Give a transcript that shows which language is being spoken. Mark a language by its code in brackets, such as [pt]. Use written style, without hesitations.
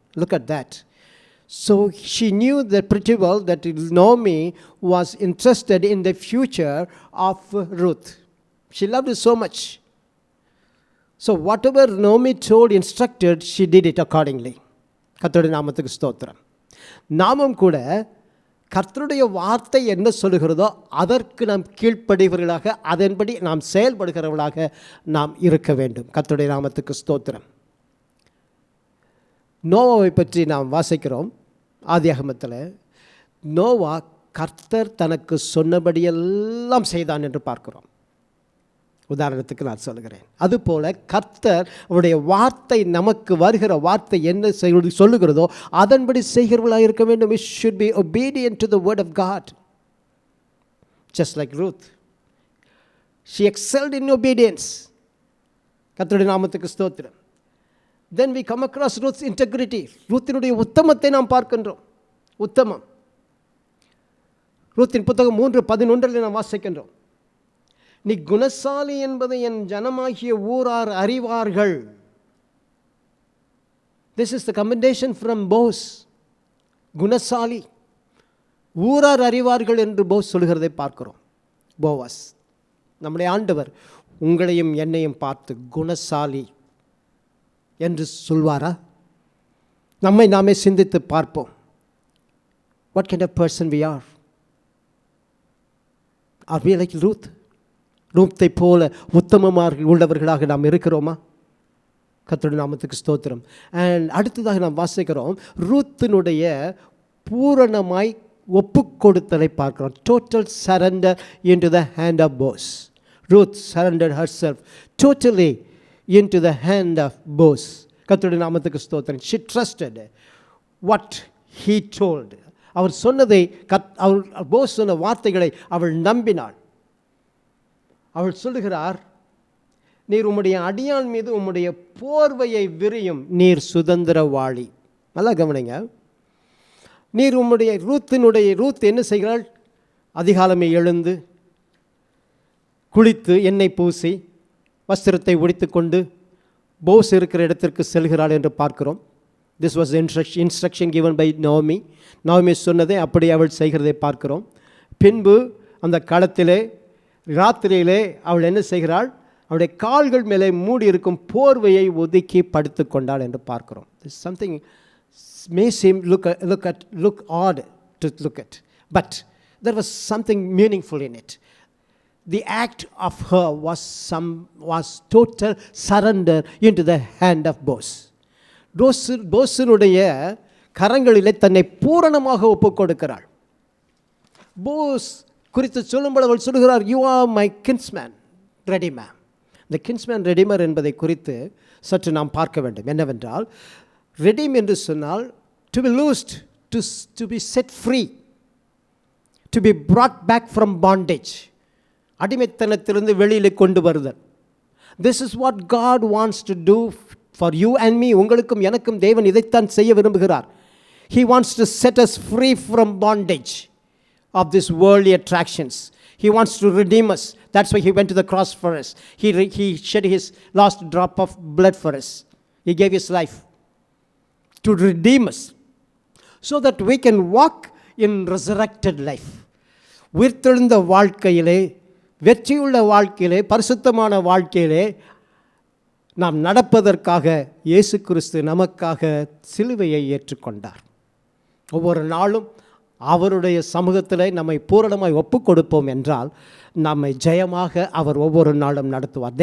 [en] Look at that. So she knew that pretty well that Naomi was interested in the future of Ruth. She loved it so much. So whatever Naomi told, instructed, she did it accordingly. [ta] கர்த்தருடைய நாமத்துக்கு ஸ்தோத்திரம். நாமும் கூட கர்த்தருடைய வார்த்தை என்ன சொல்லுகிறதோ அதற்கு நாம் கீழ்ப்படிவர்களாக, அதன்படி நாம் செயல்படுகிறவர்களாக நாம் இருக்க வேண்டும். கர்த்தருடைய நாமத்துக்கு ஸ்தோத்திரம். நோவாவை பற்றி நாம் வாசிக்கிறோம் ஆதியாகமத்தில். நோவா கர்த்தர் தனக்கு சொன்னபடியெல்லாம் செய்தான் என்று பார்க்கிறோம். உதாரணத்துக்கு நான் சொல்லுகிறேன். அதுபோல் கர்த்தர் அவருடைய வார்த்தை, நமக்கு வருகிற வார்த்தை என்ன சொல்லுகிறதோ அதன்படி செய்கிறவர்களாக இருக்க வேண்டும். [en] We should be obedient to the word of God. Just like Ruth. She excelled in obedience. [ta] கர்த்தருடைய நாமத்துக்கு ஸ்தோத்திரம். [en] Then we come across Ruth's integrity. [ta] ரூத்தினுடைய உத்தமத்தை நாம் பார்க்கின்றோம். உத்தமம். ரூத்தின் புத்தகம் 3:11 நாம் வாசிக்கின்றோம். நீ குணசாலி என்பதை என் ஜனமாகிய ஊரார் அறிவார்கள். [en] This is the commendation from Boaz. [ta] குணசாலி, ஊரார் அறிவார்கள் என்று போஸ் சொல்கிறதை பார்க்கிறோம். போவாஸ், நம்முடைய ஆண்டவர் உங்களையும் என்னையும் பார்த்து குணசாலி என்று சொல்வாரா? நம்மை நாமே சிந்தித்து பார்ப்போம். [en] What kind of person we are? Are we like Ruth? [ta] ரூத்தை போல உத்தமமாக உள்ளவர்களாக நாம் இருக்கிறோமா? கர்த்தருடைய நாமத்துக்கு ஸ்தோத்திரம். அண்ட் அடுத்ததாக நாம் வாசிக்கிறோம், ரூத்தினுடைய பூரணமாய் ஒப்பு கொடுத்தலை பார்க்கிறோம். [en] Total surrender into the hand of Boaz. Ruth surrendered herself totally into the hand of Boaz. [ta] கர்த்தருடைய நாமத்துக்கு ஸ்தோத்திரம். [en] She trusted what he told. [ta] அவர் சொன்னதை, போஸ் சொன்ன வார்த்தைகளை அவள் நம்பினாள். அவள் சொல்லுகிறார், நீர் உம்முடைய அடியான் மீது உம்முடைய போர்வையை விரியும், நீர் சுதந்திரவாளி. நல்லா கவனிங்க. நீர் உம்முடைய ரூத் என்ன செய்கிறாள்? அதிகாலமே எழுந்து குளித்து எண்ணெய் பூசி வஸ்திரத்தை உடித்து கொண்டு போஸ் இருக்கிற இடத்திற்கு செல்கிறாள் என்று பார்க்கிறோம். [en] This was the instruction given by Naomi. [ta] Naomi சொன்னதை அப்படி அவள் செய்கிறதை பார்க்கிறோம். பின்பு அந்த களத்திலே ராத்திரியிலே அவள் என்ன செய்கிறாள்? அவளுடைய கால்கள் மேலே மூடி இருக்கும் போர்வையை ஒதுக்கி படுத்து கொண்டாள் என்று பார்க்கிறோம். [en] Something may seem look odd to look at, but there was something meaningful in it. The act of her was total surrender into the hand of Boaz. [ta] போஸினுடைய கரங்களிலே தன்னை பூரணமாக ஒப்புக் கொடுக்கிறாள். போஸ் குறித்து சொல்லும்போது அவள் சொல்லுகிறார், [en] You are my kinsman redeemer. [ta] இந்த kinsman redeemer என்பதை குறித்து சற்று நாம் பார்க்க வேண்டும். என்னவென்றால், ரெடீம் என்று சொன்னால் [en] To be loosed, to be set free, to be brought back from bondage. [ta] அடிமைத்தனத்திலிருந்து வெளியில் கொண்டு வருதல். [en] This is what God wants to do for you and me. [ta] உங்களுக்கும் எனக்கும் தேவன் இதைத்தான் செய்ய விரும்புகிறார். [en] He wants to set us free from bondage of these worldly attractions. He wants to redeem us. That's why he went to the cross for us. He shed his last drop of blood for us. He gave his life to redeem us so that we can walk in resurrected life. [ta] உயிர்த்தெழுந்த வாழ்க்கையிலே, வெற்றியுள்ள வாழ்க்கையிலே, பரிசுத்தமான வாழ்க்கையிலே நாம் நடப்பதற்காக இயேசு கிறிஸ்து நமக்காக சிலுவையை ஏற்றுக்கொண்டார். ஒவ்வொரு நாளும் அவருடைய சமூகத்தில் நம்மை பூரணமாய் ஒப்பு கொடுப்போம் என்றால் நம்மை ஜெயமாக அவர் ஒவ்வொரு நாளும் நடத்துவார்.